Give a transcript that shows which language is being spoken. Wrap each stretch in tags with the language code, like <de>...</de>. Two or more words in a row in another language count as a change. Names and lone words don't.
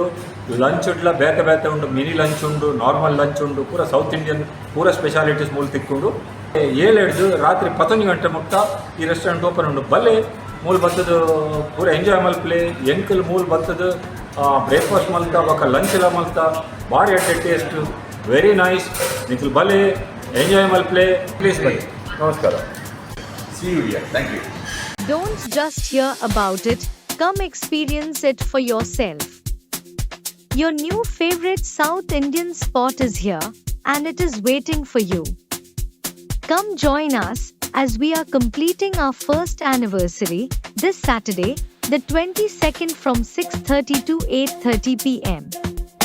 <tcy>ಲಂಚ್ ಉಡ್ಲ ಬೇತೆ ಬೇತೆ ಉಂಡು, ಮಿನಿ ಲಂಚ್ ಉಂಡು, ನಾರ್ಮಲ್ ಲಂಚ್ ಉಂಡು, ಪೂರ</tcy> <en>South Indian</en> <tcy>ಪೂರ ಸ್ಪೆಷಾಲಿಟೀಸ್ ಮೂಲು ತಿಕ್ಕೊಂಡು 7 ರಾತ್ರಿ 11 ಗಂಟೆ ಮುಕ್ತ ಈ ರೆಸ್ಟೋರೆಂಟ್ ಓಪನ್ ಉಂಡು. ಬಲ್ಲೆ ಮೂಲು ಬತ್ತದ ಪೂರ ಎಂಜಾಯ್ ಮಲ್ಪಲೆ ಎಂಕಲ್ ಮೂಲು ಬತ್ತದ ಬ್ರೇಕ್ಫಾಸ್ಟ್ ಮಲ್ತಾ ಬೊಕ್ಕ ಲಂಚ್ ಎಲ್ಲ ಮಲ್ತಾ ಭಾರಿ ಅಟ್ಟೆ</tcy> <en>taste very nice.</en> <tcy>ನಿಖಿಲ್ ಬಲೆ ಎಂಜಾಯ್ ಮಲ್ಪಲೆ ಪ್ಲೀಸ್ ಬನ್ನಿ. ನಮಸ್ಕಾರ.</tcy> <en>See you here. Thank you. Don't just hear about it, come experience it for yourself. Your new favorite South Indian spot is here, and it is waiting for you. Come join us as we are completing our first anniversary this Saturday, the 22nd from 6:30 to 8:30 p.m.</en>